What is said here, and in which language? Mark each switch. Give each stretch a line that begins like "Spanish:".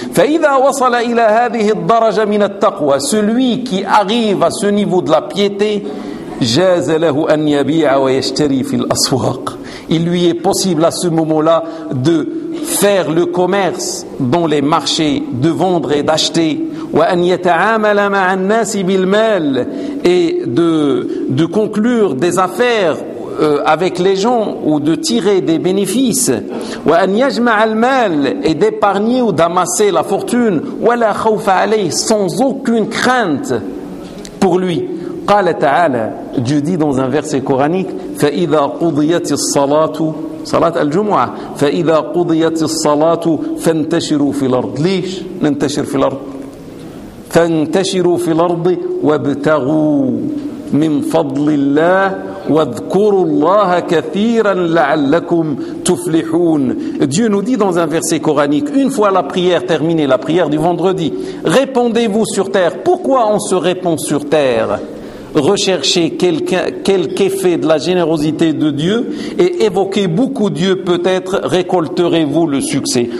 Arabic: فَإِذَا وَصَلَ إِلَى هَذِهِ الدَّرَجَةِ مِنَ التَّقْوَى,
French: celui qui arrive à ce niveau de la piété,
Arabic: جَازَ لَهُ أَنْ يَبِيعَ وَيَشْتَرِي فِي الْأَسْوَاقِ,
French: il lui est possible à ce moment-là de faire le commerce dans les marchés, de vendre et d'acheter,
Arabic: وَأَنْ يَتَعَامَلَ مَعَ النَّاسِ بِالْمَالِ,
French: et de conclure des affaires avec les gens ou de tirer des bénéfices,
Arabic: وَأَنْ يَجْمَعَ الْمَالِ,
French: et d'épargner ou d'amasser la fortune,
Arabic: وَلَا خَوْفَ عَلَيْهِ,
French: sans aucune crainte pour lui.
Arabic: قال تعالى,
French: Dieu dit dans un verset coranique,
Arabic: فَإِذَا قُضِيَتِ الصَّلَاةُ, صَلَاةَ الْجُمُعَةِ, فَإِذَا قُضِيَتِ الصَّلَاةُ فَانْتَشِرُوا فِي الْأَرْضِ, ليش ننتشر في الأرض, فَانْتَشِرُوا فِي الْأَرْضِ وَابْتَغُوا مِنْ فَضْلِ اللَّهِ وَاذْكُرُوا اللَّهَ كَثِيرًا لَعَلَّكُمْ تُفْلِحُونَ.
French: Dieu nous dit dans un verset coranique, une fois la prière terminée, la prière du vendredi, répondez-vous sur terre. Pourquoi on se répond sur terre? Rechercher quelque effet de la générosité de Dieu et évoquer beaucoup Dieu, peut-être récolterez-vous le succès.